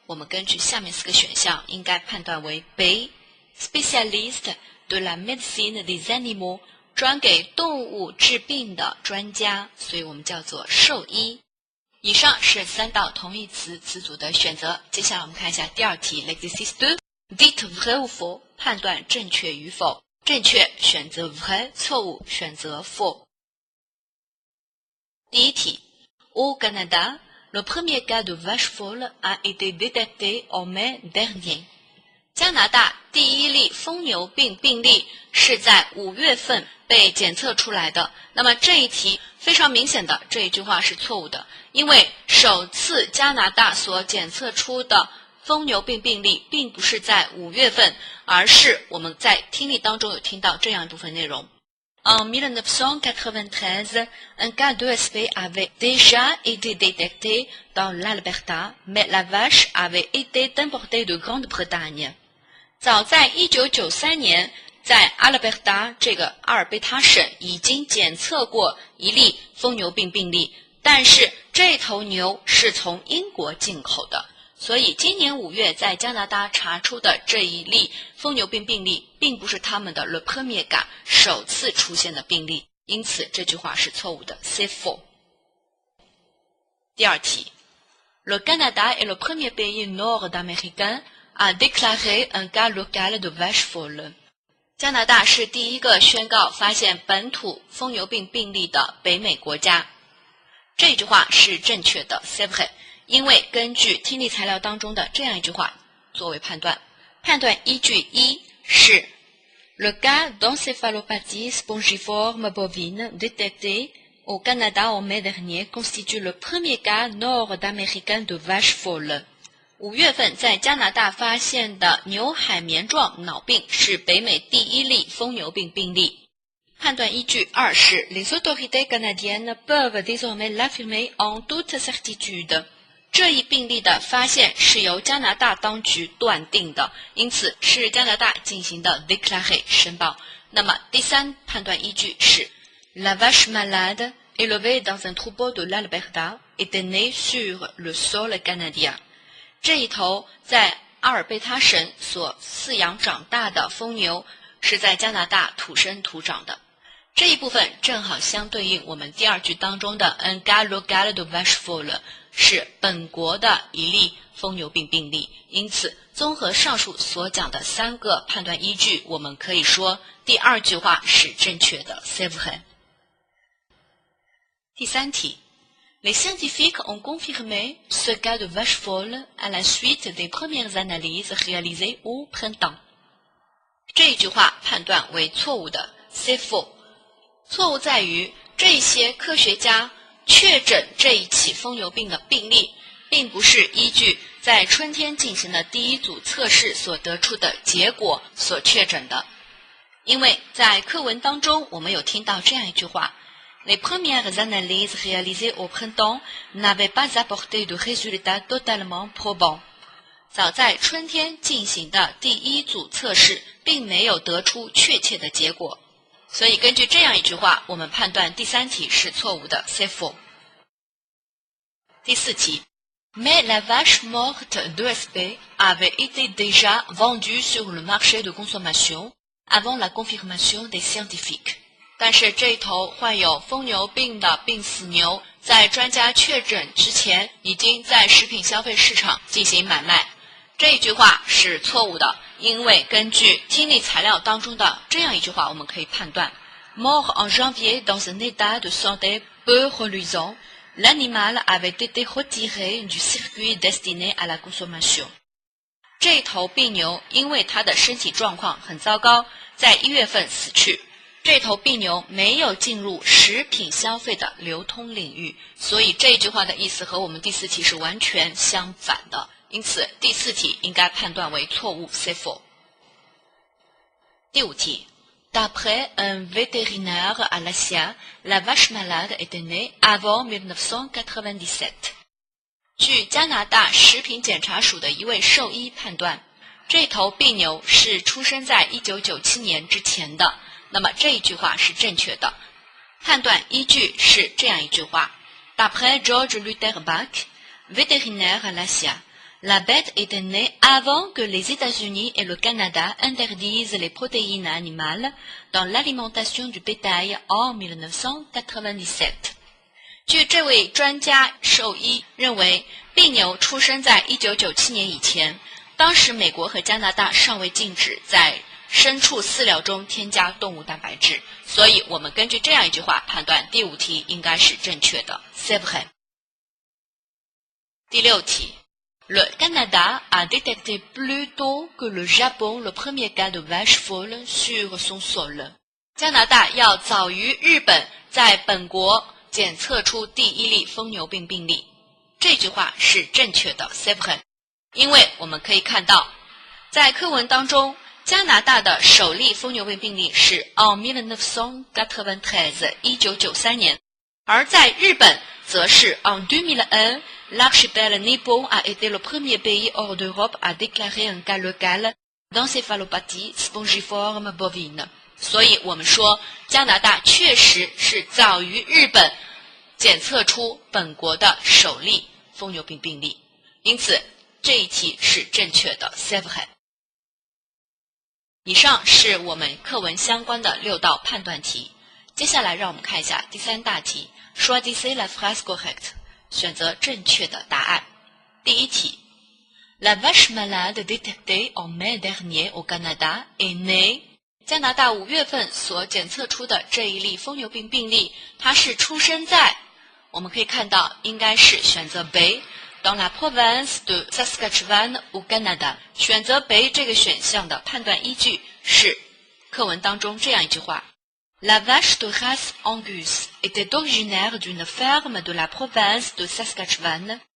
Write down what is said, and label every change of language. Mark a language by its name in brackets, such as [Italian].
[Chinese] 我们根据下面4个选项应该判断为 B [French] spécialiste de la médecine des animaux， [Chinese] 专给动物治病的专家，所以我们叫做兽医。以上是3道同义词词组的选择。接下来我们看一下第2题 [French] L'exercice 2 Dites vrai ou faux [Chinese] 判断正确与否。正确选择 vrai， 错误选择 faux。第1题 [French] Au Canada, le premier cas de vache folle a été détecté en mai dernier。 [Chinese] 加拿大第1例疯牛病病例是在5月份被检测出来的。那么这一题非常明显的这一句话是错误的，因为首次加拿大所检测出的疯牛病病例并不是在5月份，而是我们在听力当中有听到这样一部分内容。 [French] En 1993, un cas d'ESP avait déjà été détecté dans l'Alberta, mais la vache avait été importée de Grande-Bretagne。 [Chinese] 早在1993年，在阿拉伯达这个阿尔贝塔省已经检测过一例疯牛病病例，但是这头牛是从英国进口的，所以今年5月在加拿大查出的这一例疯牛病病例并不是他们的 [French] le premier cas [Chinese] 首次出现的病例，因此这句话是错误的 [French] c'est faux。 [Chinese] 第2题 [French] Le Canada est le premier pays nord-américain a déclaré un cas local de vache folle。 [Chinese] 加拿大是第1个宣告发现本土疯牛病病例的北美国家。这句话是正确的 [French] c'est vrai， [Chinese] 因为根据听力材料当中的这样一句话作为判断。判断依据1是 [French] Le cas d'encéphalopathie spongiforme bovine détecté au Canada en mai dernier constitue le premier cas nord-américain de vache folle。 [Chinese] 5月份在加拿大发现的牛海绵状脑病是北美第1例疯牛病病例。判断依据2是 [French] Les autorités canadiennes peuvent désormais l'affirmer en toute certitude。 [Chinese] 这一病例的发现是由加拿大当局断定的，因此是加拿大进行的 déclarer 申报。那么第3判断依据是 [French] La vache malade élevée dans un troupeau de l'Alberta était née sur le sol canadien。 [Chinese] 这一头在阿尔贝塔省所饲养长大的疯牛是在加拿大土生土长的。这一部分正好相对应我们第2句当中的 [French] un cas local de vache folle [Chinese] 是本国的一例疯牛病病例。因此综合上述所讲的3个判断依据，我们可以说第2句话是正确的 [French] c'est vrai。 [Chinese] 第3题 [French] Les scientifiques ont confirmé ce cas de vache folle à la suite des premières analyses réalisées au printemps。 [Chinese] 这一句话判断为错误的 [French] c'est faux。 [Chinese] 错误在于这些科学家确诊这一起疯牛病的病例并不是依据在春天进行的第1组测试所得出的结果所确诊的。因为在课文当中我们有听到这样一句话 [French] Les premières analyses réalisées au printemps n'avaient pas apporté de résultats totalement probants。 [Chinese] 早在春天进行的第1组测试并没有得出确切的结果，所以根据这样一句话，我们判断第3题是错误的 [French] c'est faux。 [Chinese] 第4题 [French] Mais la vache morte d'ESP avait été déjà vendue sur le marché de consommation avant la confirmation des scientifiques。 [Chinese] 但是这一头患有疯牛病的病死牛在专家确诊之前已经在食品消费市场进行买卖。这一句话是错误的，因为根据听力材料当中的这样一句话，我们可以判断 [French] Mort en janvier dans un état de santé peu reluisant, l'animal avait été retiré du circuit destiné à la consommation。 [Chinese] 这一头病牛因为它的身体状况很糟糕，在1月份死去。这头病牛没有进入食品消费的流通领域，所以这句话的意思和我们第4题是完全相反的，因此第4题应该判断为错误 [French] c'est faux。 [Chinese] 第5题 [French] D'après un vétérinaire à Alaska, la vache malade était née avant 1997。 [Chinese] 据加拿大食品检查署的一位兽医判断，这头病牛是出生在1997年之前的。那么这一句话是正确的。判断依据是这样一句话 [French] D'après George Luther Bach, vétérinaire à l'Alaska, la bête était née avant que les États-Unis et le Canada interdisent les protéines animales dans l'alimentation du bétail en 1997。 [Chinese] 据这位专家兽医认为，病牛出生在1997年以前，当时美国和加拿大尚未禁止在牲畜饲料中添加动物蛋白质，所以我们根据这样一句话判断第5题应该是正确的。 [French] C'est vrai。 [Chinese] 第6题 [French] Le Canada a détecté plus tôt que le Japon le premier cas de vache folle sur son sol。 [Chinese] 加拿大要早于日本在本国检测出第1例疯牛病病例。这句话是正确的 [French] C'est vrai。 [Chinese] 因为我们可以看到，在课文当中，加拿大的首例疯牛病病例是 [French] en 1993 [Chinese] 1993年，而在日本则是 [French] en 2001 l'archipel nippon a été le premier pays hors d'Europe à déclarer un cas local d'encéphalopathie spongiforme bovine。 [Chinese] 所以我们说，加拿大确实是早于日本检测出本国的首例疯牛病病例，因此这一题是正确的 [French] C'est vrai。 [Chinese] 以上是我们课文相关的6道判断题。接下来让我们看一下第3大题 [French] Choisissez la phrase correcte， [Chinese] 选择正确的答案。第1题 [French] La vache malade détectée en mai dernier au Canada est née。 [Chinese] 加拿大5月份所检测出的这一例疯牛病病例，它是出生在，我们可以看到应该是选择 B。 [French] Dans la province de Saskatchewan au Canada， [Chinese] 选择北这个选项的判断依据是课文当中这样一句话 [French] La vache de race Angus était originaire d'une ferme de la province de Saskatchewan。